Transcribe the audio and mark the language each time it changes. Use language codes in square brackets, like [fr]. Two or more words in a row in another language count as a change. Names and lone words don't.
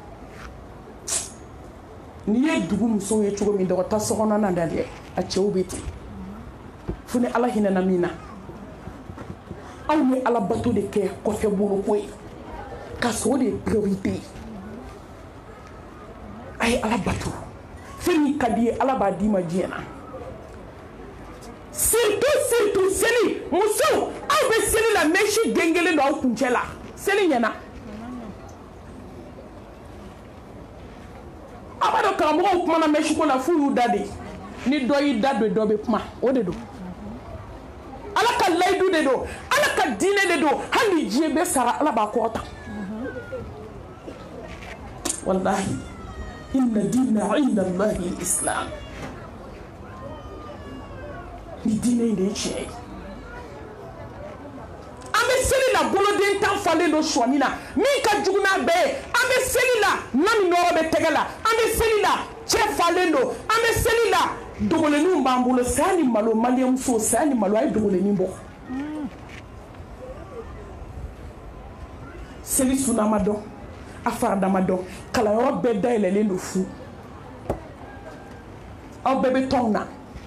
[bm] n'i ye dugu musow ye cogo min dɔgɔta sokɔnɔna na dɛ a cɛw bɛ ten fo ni Ala hinɛna min na anw ye Ala bato de kɛ kɔfɛ boloko ye ka sɔrɔ de ye priorité ye a ye Ala bato fɛn min ka di ye Ala b'a d'i ma diɲɛ na surtout seli musow aw bɛ seli la mɛsi den kelen don aw kuncɛ la seli ɲɛna a b'a dɔn karamɔgɔw kumana mɛsi ko la f'u y'u da de ni dɔ y'i da don dɔ bɛ kuma o de don Ala ka layidu de don Ala ka diinɛ de don hali diɲɛ bɛɛ sara Ala b'a kɔrɔta [ar] والله إن الدين عند الله الإسلام [bm] ni diinɛ in de ye tiɲɛ ye an bɛ seli la boloden tan falen don sɔni na min ka jugu n'a bɛɛ ye an bɛ seli la na ni nɔrɔ bɛ tɛgɛ la an bɛ seli la cɛ falen don an bɛ seli la dogolenninw b'an bolo saya ni malo maliyɛn muso saya ni malo a ye dogolennin bɔ seli sunnah ma dɔn a farida ma dɔn kalanyɔrɔ bɛɛ dayɛlɛlen don fu aw bɛɛ bɛ tɔn na